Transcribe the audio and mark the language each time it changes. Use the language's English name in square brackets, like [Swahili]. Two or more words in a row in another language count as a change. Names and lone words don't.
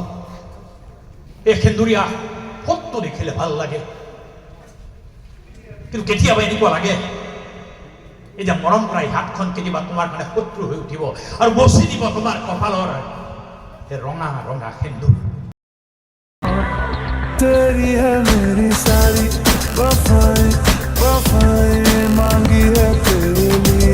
[Assamese] এই সেন্দুৰীয়া ফটো দেখিলে ভাল লাগে, কিন্তু কেতিয়াবা এনেকুৱা লাগে এই যে মৰম কৰা এই হাতখন কেতিয়াবা তোমাৰ মানে শত্ৰু হৈ উঠিব আৰু বচি দিব তোমাৰ কপালৰ এই ৰঙা ৰঙা সেন্দুৰ। [Hindi] तेरी है मेरी सारी वफाएं, वफाएं मांगी है तेरे लिए।